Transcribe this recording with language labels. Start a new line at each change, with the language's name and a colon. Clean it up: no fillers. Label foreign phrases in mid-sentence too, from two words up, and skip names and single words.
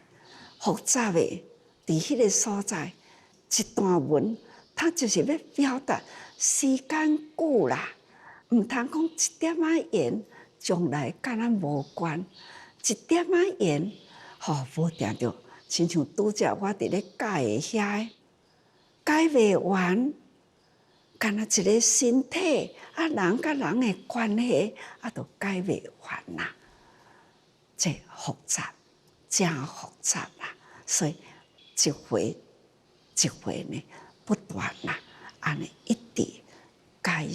Min Nan Chinese: 复杂的，伫迄个所在，一段文，它就是要表达时间久啦，毋通讲一点仔缘，将来甲咱无关，一点仔缘，无定着，亲像拄则我伫咧解的遐，解袂完，干那一个身体人甲人的关系就解袂完啦，这复杂，真复杂啦，所以一回一回呢，不断啦，安尼一直解